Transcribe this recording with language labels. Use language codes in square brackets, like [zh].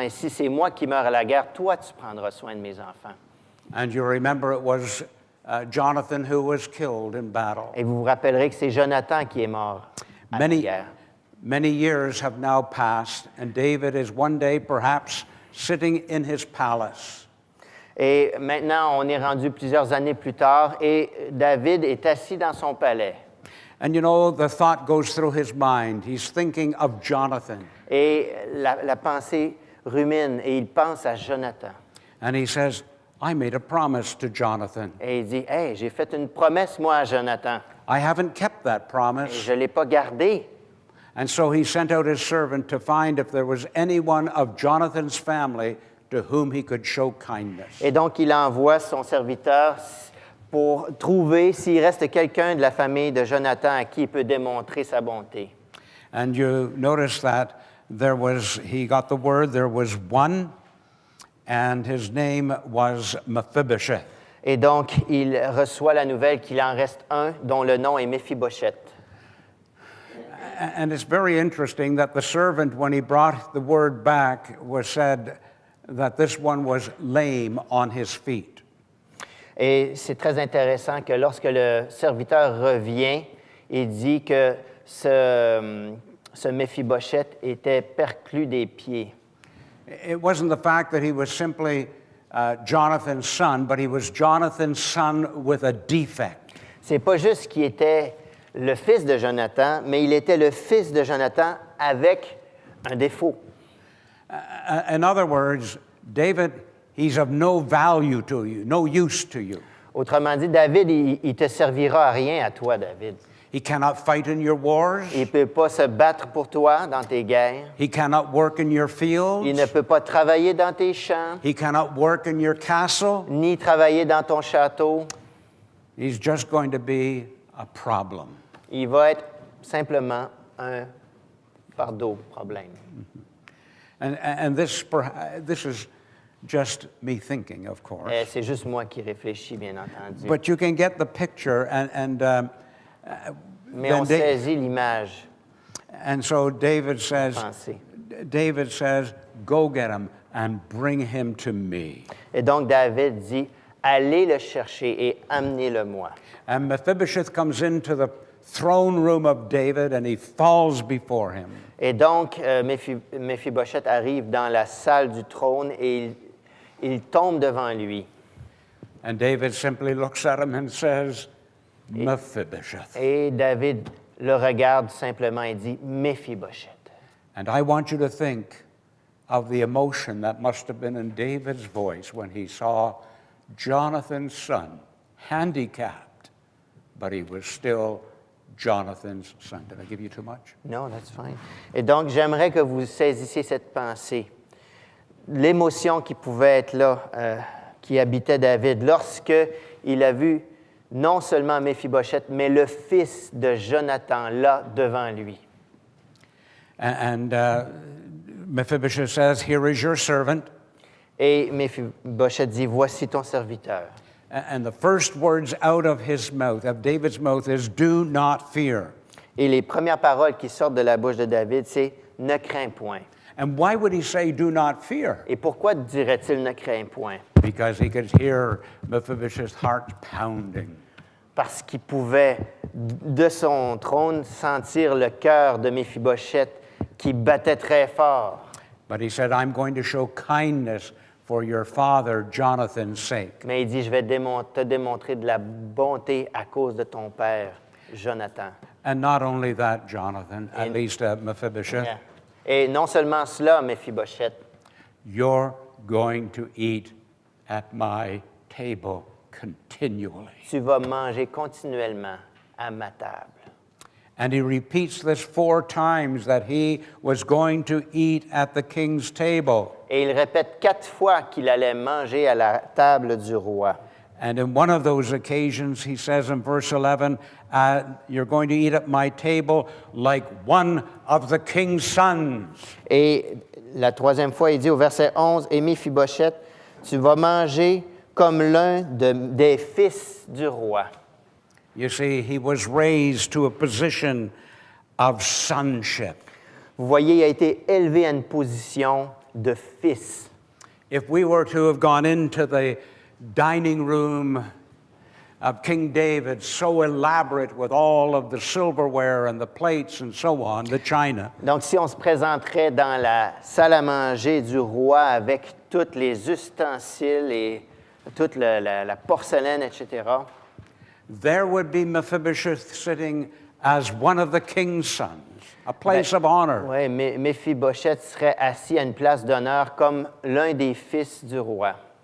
[fr] Et si c'est moi qui meurs à la guerre, toi tu prendras soin de mes enfants. [en] And you remember it was Jonathan who was killed in battle. [fr] Et vous vous rappellerez que c'est Jonathan qui est mort à la [en] Many, [fr] guerre. [en] many years have now passed, and David is one day perhaps sitting in his palace. [fr] Et maintenant, on est rendu plusieurs années plus tard et David est assis dans son palais. [en] And you know, the thought goes through his mind. He's thinking of Jonathan. [fr] Et la pensée rumine et il pense à Jonathan. [en] And he says, I made a promise to Jonathan. [fr] Et il dit, « Hey, j'ai fait une promesse, moi, à Jonathan. [en] I haven't kept that [fr] Et [en] promise. [fr] je ne l'ai pas gardée. [en] And so he sent out his servant to find if there was anyone of Jonathan's family to whom he could show kindness. » [fr] Et donc, il envoie son serviteur pour trouver s'il reste quelqu'un de la famille de Jonathan à qui il peut démontrer sa bonté. [en] And you notice that he got the word, there was one, and his name was Mephibosheth. [fr] Et donc, il reçoit la nouvelle qu'il en reste un dont le nom est Méphibosheth. [en] And it's very interesting that the servant, when he brought the word back, was said that this one was lame on his feet. [fr] Et c'est très intéressant que lorsque le serviteur revient, il dit que ce Méphibosheth était perclus des pieds. [en] It wasn't the fact that he was simply Jonathan's son, but he was Jonathan's son with a defect. [fr] C'est pas juste qu'il était le fils de Jonathan, mais il était le fils de Jonathan avec un défaut. [en] In other words, David, he's of no value to you, no use to you. [fr] Autrement dit, David, il te servira à rien à toi, David. [en] He cannot fight in your wars. [fr] Il ne peut pas se battre pour toi dans tes guerres. [en] He cannot work in your fields. [fr] Il ne peut pas travailler dans tes champs, [en] He cannot work in your castle. [fr] ni travailler dans ton château. [en] He's just going to be a problem. [fr] Il va être simplement un fardeau, problème. [en] And this is just me thinking, of course. [fr] Et c'est juste moi qui réfléchis, bien entendu. [en] But you can get the picture, [fr] Mais on saisit l'image, [en] and so David says, [fr] pensée. [en] go get him and bring him to me. [fr] Et donc David dit, allez le chercher et amenez-le-moi. [en] And Mephibosheth comes into the throne room of David and he falls before him. [fr] Et donc Méphibosheth arrive dans la salle du trône et il tombe devant lui. [en] And David simply looks at him and says, Mephibosheth. [fr] Et David le regarde simplement et dit, Méphibosheth. [en] And I want you to think of the emotion that must have been in David's voice when he saw Jonathan's son, handicapped, but he was still Jonathan's son. Did I give you too much? No, that's fine. [fr] Et donc, j'aimerais que vous saisissiez cette pensée. L'émotion qui pouvait être là, qui habitait David, lorsque il a vu non seulement Méphibosheth, mais le fils de Jonathan là devant lui. [en] And Mephibosheth says, here is your servant. [fr] Et Méphibosheth dit, voici ton serviteur. [en] And the first words out of his mouth, of David's mouth, is, do not fear. [fr] Et les premières paroles qui sortent de la bouche de David, c'est ne crains point. [en] And why would he say, do not fear? [fr] Et pourquoi dirait-il ne crains point? [en] Because he could hear Mephibosheth's heart pounding. [fr] Parce qu'il pouvait, de son trône, sentir le cœur de Méphibosheth qui battait très fort. [en] But he said, I'm going to show kindness for your father Jonathan's sake. [fr] Mais il dit, je vais te démontrer de la bonté à cause de ton père, Jonathan. [en] And not only that, Jonathan, at least Mephibosheth, [fr] Yeah. Et non seulement cela, Méphibosheth, [en] you're going to eat at my table continually. [fr] tu vas manger continuellement à ma table. [en] And he repeats this 4 times that he was going to eat at the king's table. [fr] Et il répète 4 fois qu'il allait manger à la table du roi. [en] And in one of those occasions, he says in verse 11, you're going to eat at my table like one of the king's sons. [fr] Et la troisième fois, il dit au verset 11, « Et Méphibosheth, tu vas manger comme l'un des fils du roi. » [en] You see, he was raised to a position of sonship. [fr] Vous voyez, il a été élevé à une position de fils. [en] If we were to have gone into the dining room of King David, so elaborate with all of the silverware and the plates and so on, the china. [fr] Donc, si on se présenterait dans la salle à manger du roi avec tous les ustensiles et toute la porcelaine, etc., [en] There would be Mephibosheth sitting as one of the king's sons, a place of honor. [fr] oui, Méphibosheth serait assis à une place d'honneur comme l'un des fils du roi.